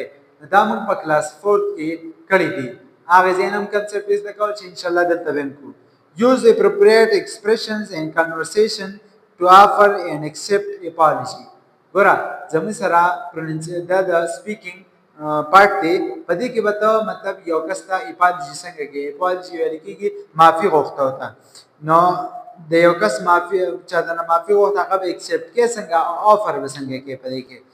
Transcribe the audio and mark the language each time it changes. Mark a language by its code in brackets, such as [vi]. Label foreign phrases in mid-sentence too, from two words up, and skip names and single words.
[ps] دا موږ په کلاس 4 کې کړی دي. هغه ځینم کنسپټ زده کول چې [ar] ان شاء الله [ps] دلته به کوو. [en] Use appropriate expressions in conversation to offer and accept apology. [ps] ګوره زموږ سره دا د [en] speaking part [ps] دی په دې کې به ته مطلب یو کس ته اپالوجي څنګه کوي اپالوجي ویل کېږي معافي غوښته ورته نو د یو کس معافي چا دنه معافي غوښته هغه به اکسپټ کوي څنګه آفر به څنګه کوي په دې کې.